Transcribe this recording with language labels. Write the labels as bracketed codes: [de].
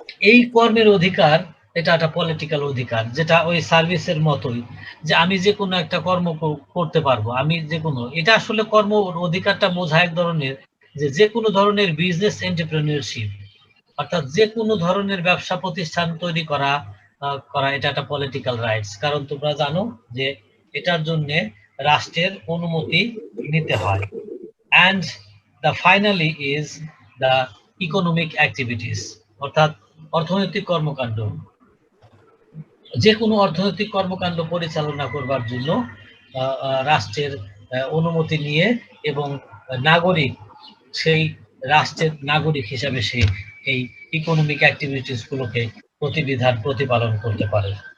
[bn] এই কর্মের অধিকার এটা একটা পলিটিক্যাল অধিকার, যেটা ওই সার্ভিসের মতোই, যে আমি যে কোনো একটা কর্ম করতে পারবো, আমি যে কোনো, এটা আসলে কর্ম অধিকারটা বোঝায় এক ধরনের যে কোনো ধরনের বিজনেস এন্টারপ্রেনিয়রশিপ, অর্থাৎ যে কোনো ধরনের ব্যবসা প্রতিষ্ঠান তৈরি করা, এটা একটা পলিটিক্যাল রাইটস। কারণ তোমরা জানো যে এটার জন্য রাষ্ট্রের অনুমতি নিতে হয়। [en] and the finally is the economic activities, [bn] অর্থাৎ অর্থনৈতিক কর্মকাণ্ড। যে কোনো অর্থনৈতিক কর্মকাণ্ড পরিচালনা করবার জন্য রাষ্ট্রের অনুমতি নিয়ে, এবং নাগরিক সেই রাষ্ট্রের নাগরিক হিসাবে সে এই ইকোনমিক অ্যাক্টিভিটিস গুলোকে প্রতিবিধান প্রতিপালন করতে পারে।